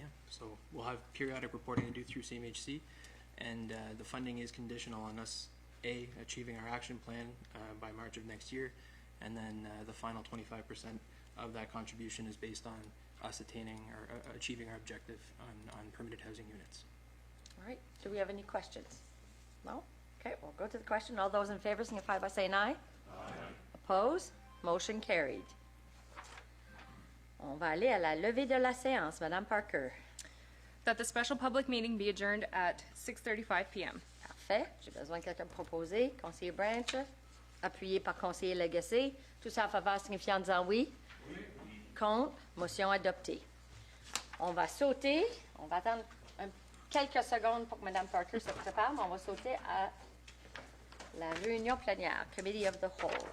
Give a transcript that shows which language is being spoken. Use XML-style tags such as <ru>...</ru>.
<en>So we'll have periodic reporting to do through CMHC, and the funding is conditional on us achieving our action plan by March of next year, and then the final 25% of that contribution is based on us attaining or achieving our objective on permitted housing units. All right. Do we have any questions? No? Okay, we'll go to the question. All those in favor signify by saying aye. Aye. Opposed? Motion carried.</en> <fr>On va aller à la levée de la séance. Madame Parker.</fr> <en>That the special public meeting be adjourned at 6:35 p.m.</en> <fr>Parfait. J'ai besoin de quelqu'un pour proposer. Conseiller Branch, appuyé par conseiller Lagacé. Tout ça en faveur signifiant en disant oui. Oui. Contre. Motion adoptée. On va sauter. On va attendre quelques secondes pour que Mme Parker se prépare, mais on va sauter à la réunion plénière,</fr> <en>Committee of the Whole.</en>